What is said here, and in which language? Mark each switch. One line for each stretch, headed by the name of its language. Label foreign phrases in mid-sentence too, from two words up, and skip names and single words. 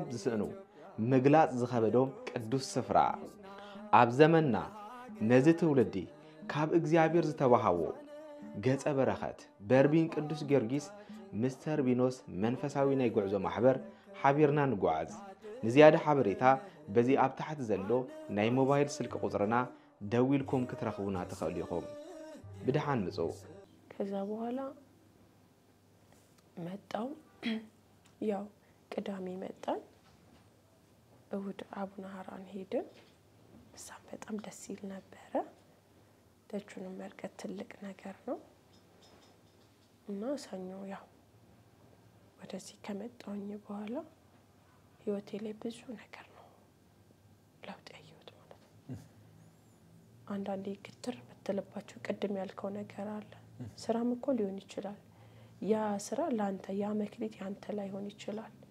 Tigrinya: ዝስእኑ ምግላጽ ዝኸበዶም ቅዱስ ስፍራ ኣብ ዘመንና ነዚ ትውልዲ ካብ እግዚአብሔር ዝተባሃቦ ገጸ በረኸት በርቢን ቅዱስ ጊዮርጊስ ምስተር ቢኖስ መንፈሳዊ ናይ ጉዕዞ ማሕበር ሓቢርና ንጓዓዝ ንዝያደ ሓበሬታ በዚ ኣብ ታሕቲ ዘሎ ናይ ሞባይል ስልክ ቁጽርና ደዊልኩም ክትረኽቡና ትኽእሉ ኢኹም ብድሓን ምፁ
Amharic: ከዛ በኋላ መጣው ያው ቅዳሜ መጣን እሁድ አቡነ ሐራን ሄድን እዛም በጣም ደስ ይል ነበረ ደጁንም መርገጥ ትልቅ ነገር ነው እና ሰኞ ያው ወደዚህ ከመጣሁኝ በኋላ ህይወቴ ላይ ብዙ ነገር ነው ለውጥ ያየሁት ማለት ነው አንዳንዴ ክትር በተለባቸው ቅድም ያልከው ነገር አለ ስራም እኮ ሊሆን ይችላል ያ ስራ ላንተ ያ መክሊት ያንተ ላይ ሆን ይችላል